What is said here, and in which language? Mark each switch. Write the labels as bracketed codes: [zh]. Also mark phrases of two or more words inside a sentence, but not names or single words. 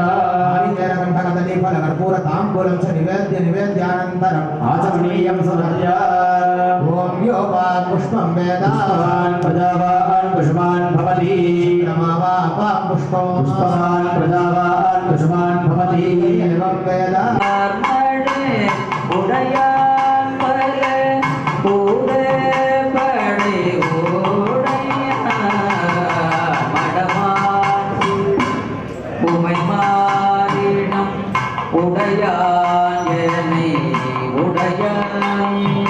[sa] हरिचरणकण्ठकदली फलकर्पूर ताम्बूलं च निवेद्यानन्तरम् आचमनीयं समर्प्य ॐ यो वा पुष्पं वेद पुष्पवान् प्रजावान् पुष्पान् भवति नमः पुष्पं पुष्पवान् प्रजावान् पुष्पान् भवति एवं वेद [ta] உடையான் பல பூதப்படை மடமான் உமைமாரிடம் உடையான் என்னை உடையான்